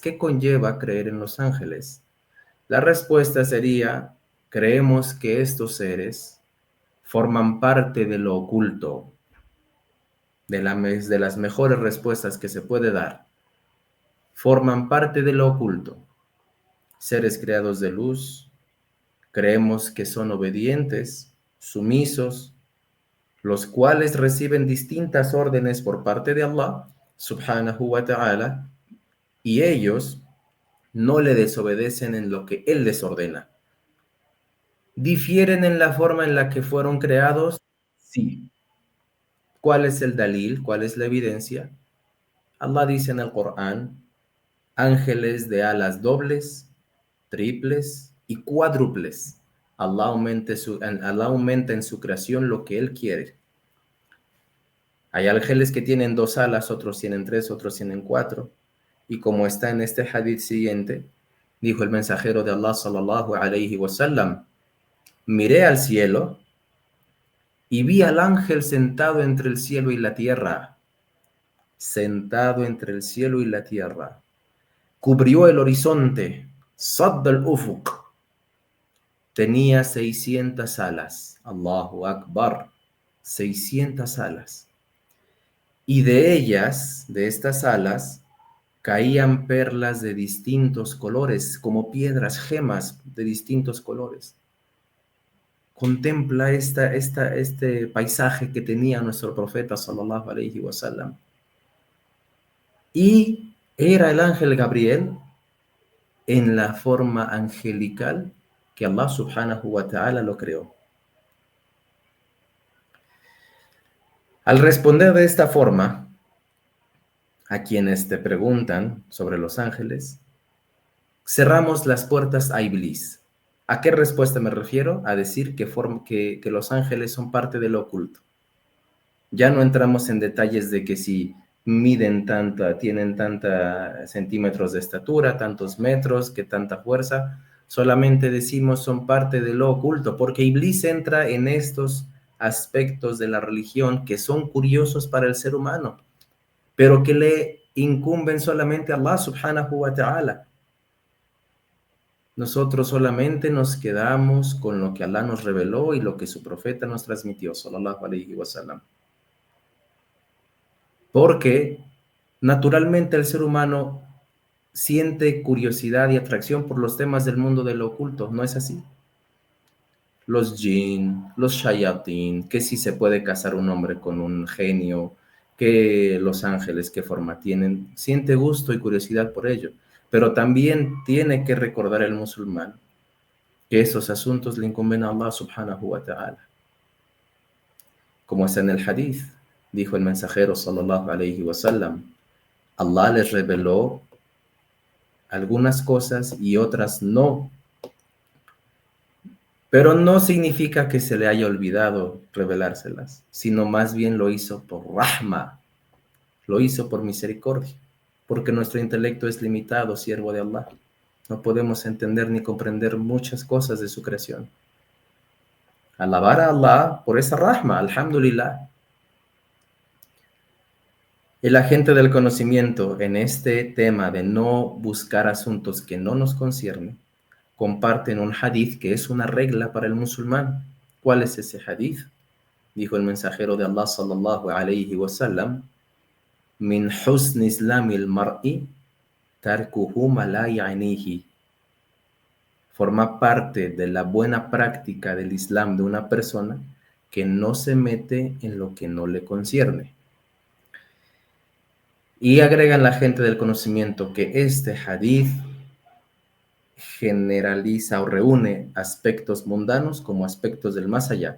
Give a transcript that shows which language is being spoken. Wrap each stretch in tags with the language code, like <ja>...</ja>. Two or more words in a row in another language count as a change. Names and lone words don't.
<es>¿Qué conlleva creer en los ángeles? La respuesta sería, creemos que estos seres forman parte de lo oculto, de las mejores respuestas que se puede dar. Forman parte de lo oculto. Seres creados de luz, creemos que son obedientes, sumisos, los cuales reciben distintas órdenes por parte de Allah,</es> <ar>سبحانه وتعالى,</ar> <es>y ellos no le desobedecen en lo que Él les ordena. ¿Difieren en la forma en la que fueron creados? Sí. ¿Cuál es el dalil? ¿Cuál es la evidencia? Allah dice en el Corán, ángeles de alas dobles, triples y cuádruples. Allah aumenta en su creación lo que Él quiere. Hay ángeles que tienen 2 alas, otros tienen 3, otros tienen 4. Y como está en este hadith siguiente, dijo el mensajero de Allah</es> <ar>صلى الله عليه وسلم,</ar> <es>miré al cielo y vi al ángel sentado entre el cielo y la tierra, sentado entre el cielo y la tierra. Cubrió el horizonte,</es> <ar>سد الأفق.</ar> <es>Tenía 600 alas.</es> <ar>الله أكبر.</ar> <es>600 alas. Y de ellas, de estas alas, caían perlas de distintos colores, como piedras, gemas de distintos colores. Contempla este paisaje que tenía nuestro profeta</es> <ar>صلى الله عليه وسلم.</ar> <es>Y era el ángel Gabriel en la forma angelical que Allah</es> <ar>سبحانه وتعالى</ar> <es>lo creó. Al responder de esta forma a quienes te preguntan sobre los ángeles, cerramos las puertas a Iblis. ¿A qué respuesta me refiero? A decir que los ángeles son parte de lo oculto. Ya no entramos en detalles de que si miden tienen tantos centímetros de estatura, tantos metros, que tanta fuerza. Solamente decimos son parte de lo oculto, porque Iblis entra en estos aspectos de la religión que son curiosos para el ser humano, pero que le incumben solamente a Allah</es> <ar>سبحانه وتعالى.</ar> <es>Nosotros solamente nos quedamos con lo que Allah nos reveló y lo que su profeta nos transmitió,</es> <ar>صلى الله عليه وسلم.</ar> <es>Porque naturalmente el ser humano siente curiosidad y atracción por los temas del mundo de lo oculto, ¿no es así? Los jinn, los shayatín, que si se puede casar un hombre con un genio, que los ángeles, qué forma tienen, siente gusto y curiosidad por ello. Pero también tiene que recordar el musulmán que esos asuntos le incumben a Allah</es> <ar>سبحانه وتعالى.</ar> <es>Como está en el hadith, dijo el mensajero</es> <ar>صلى الله عليه وسلم,</ar> <es>Allah les reveló algunas cosas y otras no. Pero no significa que se le haya olvidado revelárselas, sino más bien lo hizo por rahma, lo hizo por misericordia, porque nuestro intelecto es limitado, siervo de Allah. No podemos entender ni comprender muchas cosas de su creación. Alabar a Allah por esa rahma, alhamdulillah. El agente del conocimiento en este tema de no buscar asuntos que no nos conciernen, comparten un hadith que es una regla para el musulmán. ¿Cuál es ese hadith? Dijo el mensajero de Allah</es> <ar>صلى الله عليه وسلم, من حسن إسلام المرء تركه ما لا يعنيه.</ar> <es>Forma parte de la buena práctica del Islam de una persona que no se mete en lo que no le concierne. Y agregan la gente del conocimiento que este hadith generaliza o reúne aspectos mundanos como aspectos del más allá.</es>